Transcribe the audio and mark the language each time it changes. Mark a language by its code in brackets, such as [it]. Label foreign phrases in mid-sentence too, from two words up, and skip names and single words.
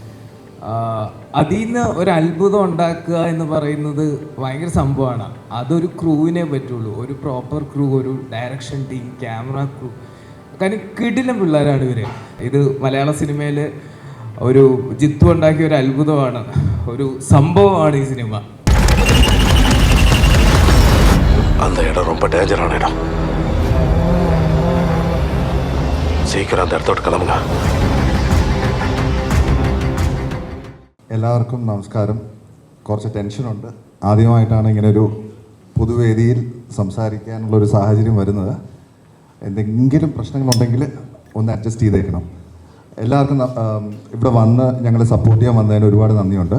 [ml] അതിൽ നിന്ന് ഒരു അത്ഭുതം ഉണ്ടാക്കുക എന്ന് പറയുന്നത് ഭയങ്കര സംഭവമാണ്. അതൊരു ക്രൂവിനെ പറ്റുള്ളൂ, ഒരു [en] proper crew, [ml] ഒരു [en] direction team, camera crew. [ml] കാരണം കിടിലം പിള്ളേരാണ് ഇവർ. ഇത് മലയാള സിനിമയിൽ ഒരു ജിത്തു ഉണ്ടാക്കിയ ഒരു അത്ഭുതമാണ്, ഒരു സംഭവമാണ് ഈ സിനിമ. [ta] அந்த இடம் ரொம்ப டேஞ்சரான இடம். சீக்கிரம் அந்த இடத்தோட கிளம்புங்க. [ml] എല്ലാവർക്കും നമസ്കാരം. കുറച്ച് ടെൻഷനുണ്ട്. ആദ്യമായിട്ടാണ് ഇങ്ങനൊരു പൊതുവേദിയിൽ സംസാരിക്കാനുള്ളൊരു സാഹചര്യം വരുന്നത്. എന്തെങ്കിലും പ്രശ്നങ്ങളുണ്ടെങ്കിൽ ഒന്ന് അഡ്ജസ്റ്റ് ചെയ്തേക്കണം. എല്ലാവർക്കും ഇവിടെ വന്ന് ഞങ്ങളെ സപ്പോർട്ട് ചെയ്യാൻ വന്നതിന് ഒരുപാട് നന്ദിയുണ്ട്.